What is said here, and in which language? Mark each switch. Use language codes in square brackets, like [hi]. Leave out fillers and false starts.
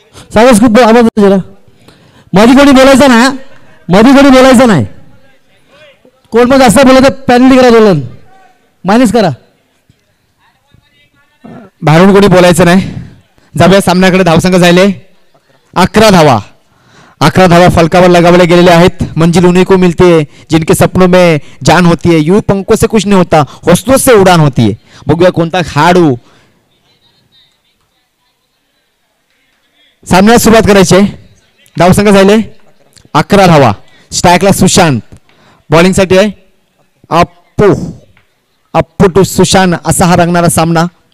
[mr] सावस खूप आवाज होतो जरा. मध्ये कोणी बोलायचं ना, मध्ये कोणी बोलायचं नाही. कोण मग जास्त बोलत पॅनली करा, दोलन मायनस करा. बाहेरून कोणी बोलायचं नाही. जाऊया सामन्याकडे. धावसंख्या झाले 11 धावा. 11 धावा फलकावर लगावले गेलेले आहेत. [hi] मंजिल उन्हीं को मिलती है जिनके सपनों में जान होती है. यूं पंखों से कुछ नहीं होता, हौसलों से उड़ान होती है. [mr] बघूया कोणता खेळाडू सामन्याला सुरुवात करायची आहे. धावसंख्या झाले 11 धावा. स्ट्राईकला सुशांत, बॉलिंगसाठी आहे अप्पू. अप्पू टू सुशांत असा हा रंगणारा सामना.